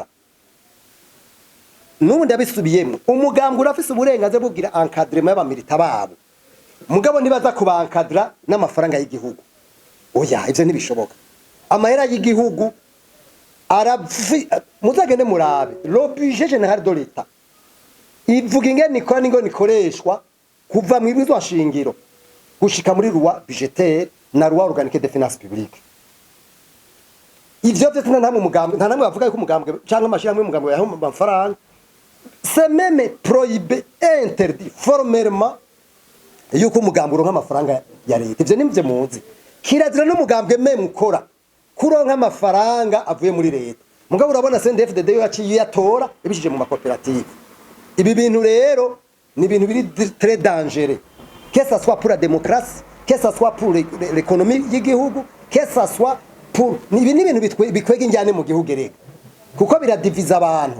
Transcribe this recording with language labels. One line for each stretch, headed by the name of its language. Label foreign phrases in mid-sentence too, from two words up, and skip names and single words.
Rundi: N'ubundi abisubiyemo umugambo urafise uburenganzira bugira encadrement y'abamilita babo, mugabo nibaza kubankadra n'amafaranga y'igihugu. Oya, ivyo ntibishoboka. Amahera y'igihugu muzagende murabe
French: le budget général de l'État
Rundi: ivuga ingene ikora n'ingo nikoreshwa kuva mu ibizwa shingiro gushika muri
French: loi budgétaire
Rundi: na
French: loi organique des finances publiques.
Rundi: Ivyo vyose nta namwe bavuga yuko umugambwe cyangwa amashirahamwe y'umugambwe yaho amafaranga.
French: C'est même prohibé, interdit formellement
Rundi: yuko umugambwe uronka amafaranga ya leta. Ivyo nimvye muzi. Kirazira n'umugambwe meme ukora kuronka amafaranga avuye muri leta. Mugabo urabona CNDD-FDD yaciye yatora ibishije mu makoperative. Ibi bintu rero ni ibintu biri
French: très dangereux, que ça soit pour la démocratie, que ça soit pour l'économie
Rundi: y'igihugu,
French: que ça soit pour
Rundi: ni ibintu bikwega injyane mu gihugu rega, kuko biradiviza abantu.